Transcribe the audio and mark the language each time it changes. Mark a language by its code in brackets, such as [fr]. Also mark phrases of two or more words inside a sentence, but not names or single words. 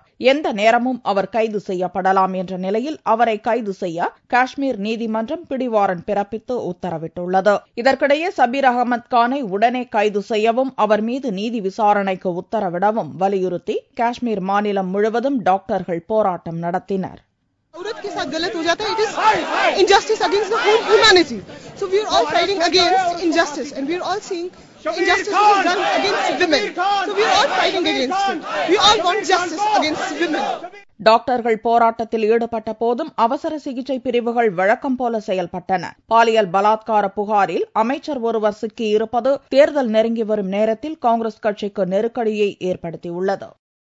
[ta] எந்த நேரமும் அவர் கைது செய்யப்படலாம் என்ற நிலையில் அவரை கைது செய்ய காஷ்மீர் நீதிமன்றம் பிடிவாரண்ட் பிறப்பித்து உத்தரவிட்டுள்ளது. இதற்கிடையே சபீர் அகமது கானை உடனே கைது செய்யவும் அவர் மீது நீதி விசாரணைக்கு உத்தரவிடவும் வலியுறுத்தி காஷ்மீர் மாநிலம் முழுவதும் டாக்டர்கள் போராட்டம் நடத்தினர். [hi] औरत के साथ गलत हो जाता है, [en] it is injustice against the whole humanity. So we are all fighting against injustice, and we are all seeing injustice is done against women. So we are all fighting against it. We all want justice against women. [ta] டாக்டர்கள் போராட்டத்தில் ஈடுபட்ட போதும் அவசர சிகிச்சை பிரிவுகள் வழக்கம் போல செயல்பட்டன. பாலியல் பலாத்கார புகாரில் அமைச்சர் ஒருவர் சிக்கியிருப்பது தேர்தல் நெருங்கி வரும் நேரத்தில் காங்கிரஸ் கட்சிக்கு நெருக்கடியை ஏற்படுத்தியுள்ளது.